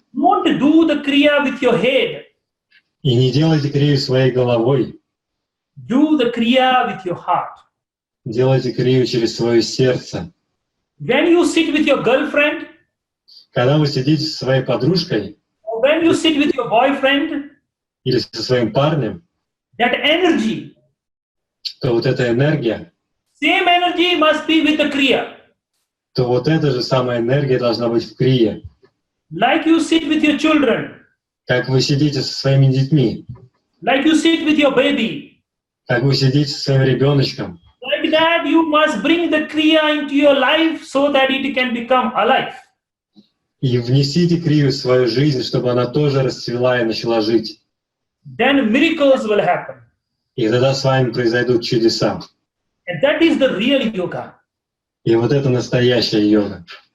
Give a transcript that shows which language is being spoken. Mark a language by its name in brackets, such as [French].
[English] Don't do the kriya with your head. [Russian] И не делайте крию своей головой. [English] Do the kriya with your heart. [Russian] Делайте крию через свое сердце. [English] When you sit with your girlfriend, [Russian] Когда вы сидите со своей подружкой [English] or when you sit with your boyfriend, [Russian] или со своим парнем, [English] that energy, [Russian] то вот эта энергия, [English] same energy must be with the kriya. [Russian] то вот эта же самая энергия должна быть в крие. [English] Like you sit with your children, [Russian] Как вы сидите со своими детьми, [English] like you sit with your baby, [Russian] как вы сидите со своим ребеночком, [English] like that you must bring the kriya into your life so that it can become alive. [Russian] и внесите крию в свою жизнь, чтобы она тоже расцвела и начала жить. [English] Then miracles will happen. [Russian] И тогда с вами произойдут чудеса. [English] And that is the real yoga. [Russian] И вот это настоящая йога.